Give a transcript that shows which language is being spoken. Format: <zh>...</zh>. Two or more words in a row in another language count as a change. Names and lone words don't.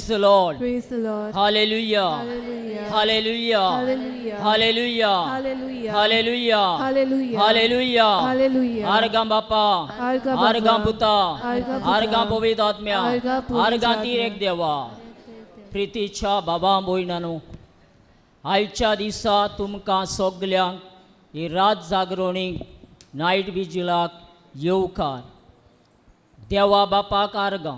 <en>the Lord. Praise the Lord. Hallelujah. Hallelujah. Hallelujah. Hallelujah. Hallelujah. Hallelujah. Hallelujah. Hallelujah. Hallelujah. Hallelujah.</en> <kok>Argam Bappa. Arga Baba. Argam Puta. Arga Puta. Argam पवित्र आत्म्या. Arga पवित्र Argam आत्म्या. तीर एक देवा. प्रीतीच्या बाबा बोयनानु. आयच्या दिसा तुमकां सगल्यांक ही रात जागरणीक</kok> <en>night vigilak</en> <kok>येवकार. देवा बापाक आर्गां.</kok>